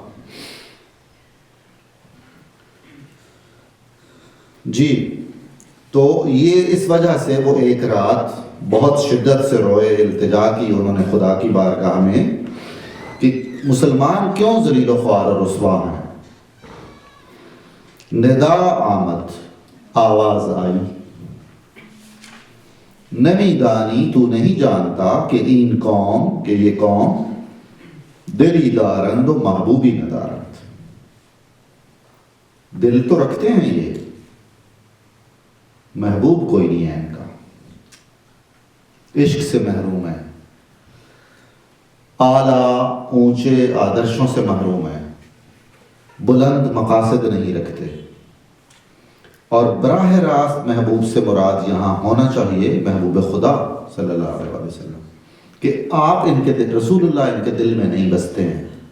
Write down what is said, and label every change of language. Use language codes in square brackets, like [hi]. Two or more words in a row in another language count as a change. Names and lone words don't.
[ur] جی تو یہ اس وجہ سے وہ ایک رات بہت شدت سے روئے, التجا کی انہوں نے خدا کی بارگاہ میں کہ مسلمان کیوں ذلیل و خوار اور رسوا ہیں. [fa] ندا آمد, [ur] آواز آئی, [fa] نمی دانی [ur] تو نہیں جانتا کہ [fa] این قوم, [ur] کہ یہ قوم [fa] دلی دارند و محبوبی ندارند. [ur] دل تو رکھتے ہیں یہ, محبوب کوئی نہیں ہے ان کا, عشق سے محروم ہے. اعلیٰ اونچے آدرشوں سے محروم ہیں، بلند مقاصد نہیں رکھتے، اور براہ راست محبوب سے مراد یہاں ہونا چاہیے محبوب خدا [ar] صلی اللہ علیہ وسلم، [ur] کہ آپ ان کے دل، رسول اللہ ان کے دل میں نہیں بستے ہیں۔